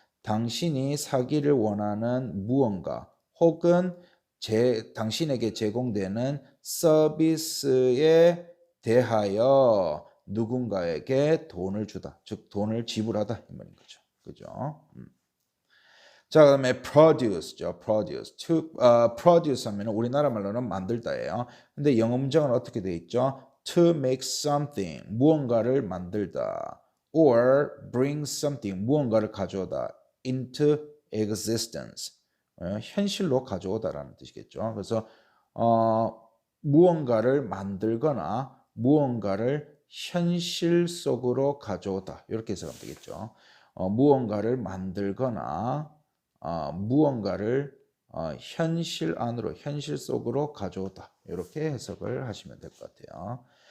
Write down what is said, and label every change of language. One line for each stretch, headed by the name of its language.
Korean: 당신이 사기를 원하는 무언가 혹은 당신에게 제공되는 서비스에 대하여 누군가에게 돈을 주다. 즉 돈을 지불하다 이 말인 거죠. 그죠? 자, 그다음에 produce죠. produce 하면 우리나라 말로는 만들다예요. 근데 영어 문장은 어떻게 돼 있죠?
English: to make something
Korean: 무언가를 만들다
English: or bring something
Korean: 무언가를 가져오다
English: into existence
Korean: 현실로 가져오다라는 뜻이겠죠. 그래서 무언가를 만들거나 무언가를 현실 속으로 가져오다 이렇게 해석하면 되겠죠. 무언가를 만들거나 무언가를 현실 안으로 현실 속으로 가져오다 이렇게 해석을 하시면 될 것 같아요.